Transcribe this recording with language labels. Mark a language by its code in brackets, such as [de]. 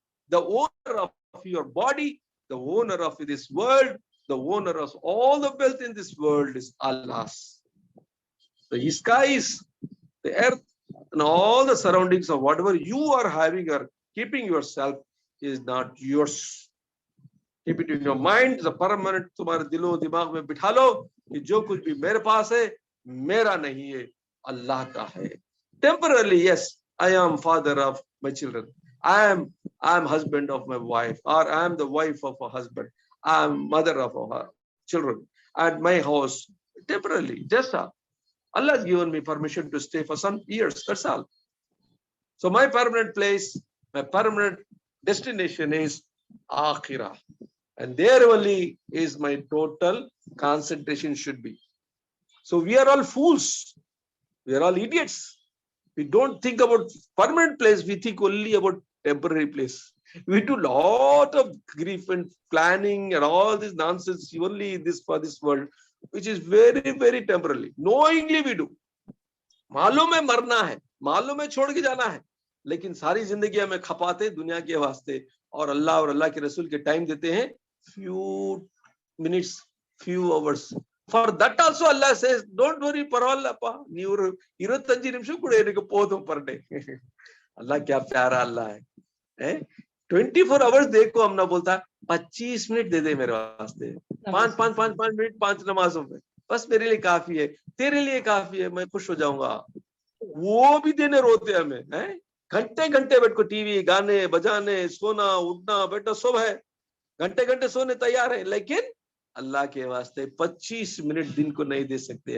[en] The owner of your body, the owner of this world, the owner of all the wealth in this world is Allah's. The skies, the earth, and all the surroundings of whatever you are having or keeping yourself is not yours. Keep it in your mind. It's a permanent. [hi] तुम्हारे दिलो दिमाग में बिठा लो कि जो कुछ भी मेरे पास है मेरा नहीं है, अल्लाह का है. [en] Temporarily, yes, I am father of my children. I am husband of my wife, or I am the wife of a husband. I am mother of her children at my house. Temporarily, just Allah has given me permission to stay for some years. That's all. So my permanent place, my permanent destination is Akhirah. And there only is my total concentration should be. So we are all fools. We are all idiots. We don't think about permanent place. We think only about temporary place. We do lot of grief and planning and all this nonsense only this for this world, which is very, very temporarily. Knowingly we do. [hi] मालूम है मरना है, मालूम है छोड़ के जाना है, लेकिन सारी जिंदगी हमें खपाते दुनिया के वास्ते और अल्लाह के रसूल के टाइम देते हैं [en] few minutes, few hours. For that also Allah says, don't worry, parallapa. Never 25 ನಿಮಿಷ ಕೂಡ ಏನಕ್ಕೆ போதும் per day. [hi] Allah क्या प्यारा अल्लाह है. [en] 24 hours [hi] देखो हम ना बोलता 25 मिनट दे दे मेरे वास्ते. 5 मिनट 5 नमाजों में बस मेरे लिए काफी है, तेरे लिए काफी है, मैं खुश हो जाऊंगा. वो भी देने रोते हमें. घंटे घंटे बैठ को टीवी गाने बजाने सोना उठना बैठना सब है, घंटे घंटे सोने तैयार है, लेकिन अल्लाह के वास्ते 25 मिनट दिन को नहीं दे सकते.